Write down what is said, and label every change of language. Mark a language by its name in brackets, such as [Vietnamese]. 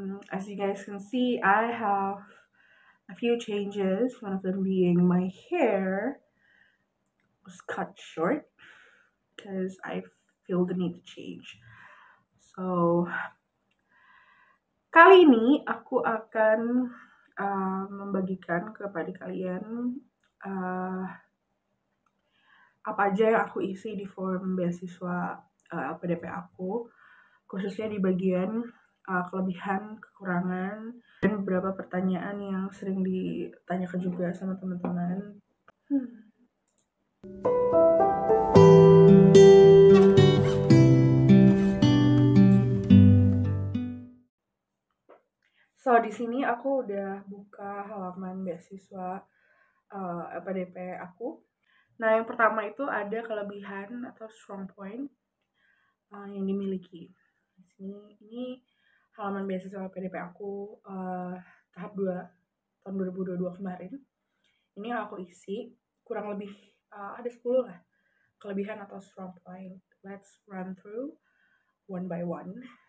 [English] As you guys can see, I have a few changes. One of them being my hair was cut short because I feel the need to change. [Indonesian] So kali ini aku akan membagikan kepada kalian uh, apa aja yang aku isi di form beasiswa LPDP aku, khususnya di bagian kelebihan, kekurangan, dan beberapa pertanyaan yang sering ditanyakan juga sama teman-teman. Hmm. So di sini aku udah buka halaman beasiswa LPDP aku. Nah yang pertama itu ada kelebihan atau strong point yang dimiliki. Di sini ini halaman beasiswa LPDP aku tahap 2 tahun 2022 kemarin. Ini yang aku isi kurang lebih ada 10 lah kelebihan atau strong point. [English] Let's run through one by one.